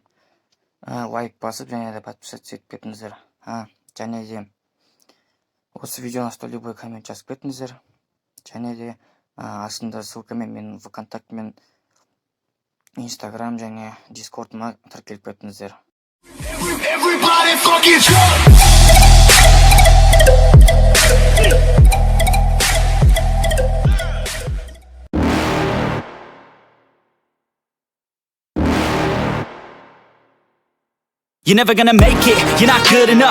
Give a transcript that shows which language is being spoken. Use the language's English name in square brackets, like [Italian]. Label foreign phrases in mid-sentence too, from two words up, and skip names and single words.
[Kazakh] Лайк басып, және де подписаться етіп кетіңіздер. Және де осы видеоның астына [Russian] любой коммент [Kazakh] жазып кетіңіздер. Және де астында ссылкамен менің ВКонтакте мен Инстаграм және Дискордыма тіркеліп кетіңіздер. [English] Everybody fucking jump! You're never gonna make it, you're not good enough.